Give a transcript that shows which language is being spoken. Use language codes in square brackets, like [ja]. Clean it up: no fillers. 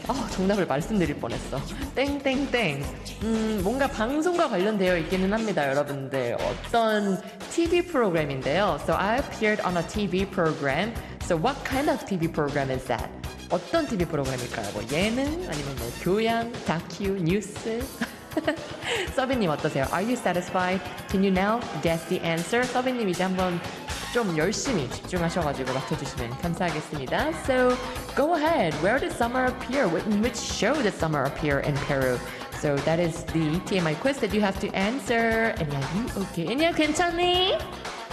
[ko] 정답을 말씀드릴 뻔했어. 땡땡땡. 뭔가 방송과 관련되어 있기는 합니다, 여러분들. 어떤 TV 프로그램인데요. [en] So I appeared on a TV program. So what kind of TV program is that? [ko] 어떤 TV 프로그램일까요? 뭐 예능? 아니면 뭐 교양? 다큐? 뉴스? 서비님 어떠세요? [en] Are you satisfied? Can you now guess the answer? [ko] 서비님 이제 한번 좀 열심히 집중하셔가지고 맞춰주시면 감사하겠습니다. [en] So, go ahead. Where did summer appear? In which show did summer appear in Peru? So, that is the TMI quiz that you have to answer. 애니야, you okay? [ko] 애니야, 괜찮니?